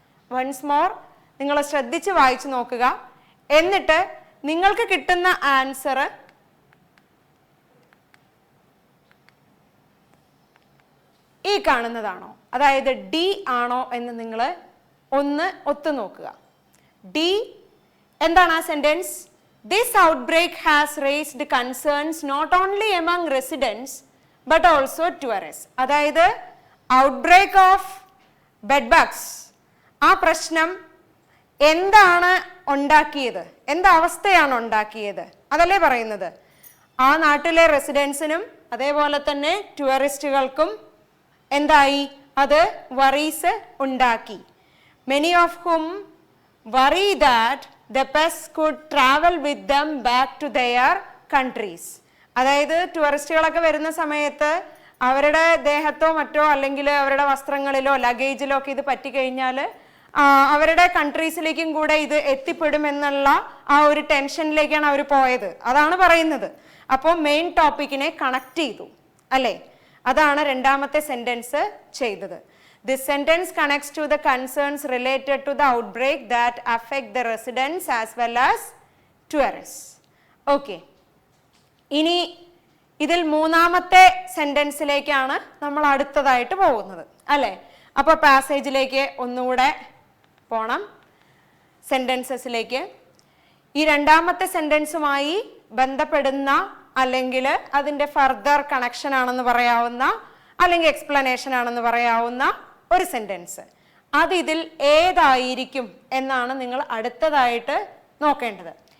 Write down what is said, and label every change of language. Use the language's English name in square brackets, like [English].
[English] once more [Malayalam] നിങ്ങൾ ശ്രദ്ധിച്ച് വായിച്ചു നോക്കുക. എന്നിട്ട് നിങ്ങൾക്ക് കിട്ടുന്ന ആൻസർ ഈ കാണുന്നതാണോ, അതായത് ഡി ആണോ എന്ന് നിങ്ങൾ ഒന്ന് ഒത്തു നോക്കുക. ഡി എന്താണ് ആ sentence? [English] This outbreak has raised concerns not only among residents but also tourists. [Malayalam] അതായത് [English] outbreak of bed bugs, [Malayalam] ആ പ്രശ്നം എന്താണ് ഉണ്ടാക്കിയത്, എന്തവസ്ഥയാണ് ഉണ്ടാക്കിയത്, അതല്ലേ പറയുന്നത്. ആ നാട്ടിലെ റെസിഡൻസിനും അതേപോലെ തന്നെ ടൂറിസ്റ്റുകൾക്കും എന്തായി? അത് വറീസ് ഉണ്ടാക്കി. [English] Many of whom worry that the pests could travel with them back to their countries. [Malayalam] അതായത് ടൂറിസ്റ്റുകളൊക്കെ വരുന്ന സമയത്ത് അവരുടെ ദേഹത്തോ മറ്റോ അല്ലെങ്കിൽ അവരുടെ വസ്ത്രങ്ങളിലോ ലഗേജിലോ ഒക്കെ ഇത് പറ്റിക്കഴിഞ്ഞാൽ അവരുടെ കൺട്രീസിലേക്കും കൂടെ ഇത് എത്തിപ്പെടുമെന്നുള്ള ആ ഒരു ടെൻഷനിലേക്കാണ് അവർ പോയത്. അതാണ് പറയുന്നത്. അപ്പോൾ മെയിൻ ടോപ്പിക്കിനെ കണക്ട് ചെയ്തു അല്ലേ? അതാണ് രണ്ടാമത്തെ സെന്റൻസ് ചെയ്തത്. [English] This sentence connects to the concerns related to the outbreak that affect the residents as well as tourists. Okay. [Malayalam] ഇനി ഇതിൽ മൂന്നാമത്തെ സെന്റൻസിലേക്കാണ് നമ്മൾ അടുത്തതായിട്ട് പോകുന്നത് അല്ലേ? അപ്പോൾ പാസേജിലേക്ക് ഒന്നുകൂടെ പോണം, സെന്റൻസസിലേക്ക്. ഈ രണ്ടാമത്തെ സെന്റൻസുമായി ബന്ധപ്പെടുന്ന അല്ലെങ്കിൽ അതിൻ്റെ ഫർദർ കണക്ഷൻ ആണെന്ന് പറയാവുന്ന അല്ലെങ്കിൽ എക്സ്പ്ലനേഷൻ ആണെന്ന് പറയാവുന്ന ഒരു സെന്റൻസ്, അത് ഇതിൽ ഏതായിരിക്കും എന്നാണ് നിങ്ങൾ അടുത്തതായിട്ട് നോക്കേണ്ടത്.